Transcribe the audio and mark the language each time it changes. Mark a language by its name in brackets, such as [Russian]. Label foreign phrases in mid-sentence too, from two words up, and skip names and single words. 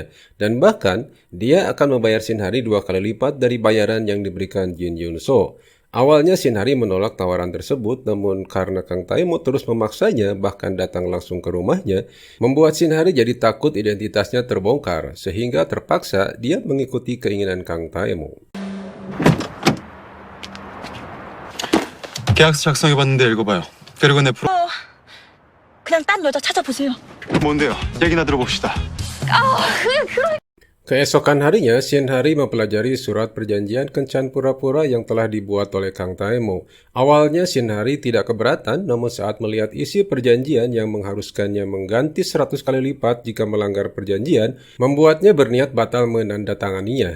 [Indonesian] Dan bahkan, dia akan membayar Shin Hari 2 kali lipat dari bayaran yang diberikan Jin Yun-so. Awalnya Shin Hari menolak tawaran tersebut, namun karena Kang Tae-mo terus memaksanya bahkan datang langsung ke rumahnya, membuat Shin Hari jadi takut identitasnya terbongkar, sehingga terpaksa dia mengikuti keinginan Kang Tae-mo. [Korean] 계약서 작성해봤는데 읽어봐요. 그리고 내 프로... 그냥 딴 여자 찾아보세요. 뭔데요? 얘기나 들어봅시다. [Indonesian] Keesokan harinya, Shin Hari mempelajari surat perjanjian kencan pura-pura yang telah dibuat oleh Kang Tae-mo. Awalnya Shin Hari tidak keberatan, namun saat melihat isi perjanjian yang mengharuskannya mengganti 100 kali lipat jika melanggar perjanjian, membuatnya berniat batal menandatanganinya.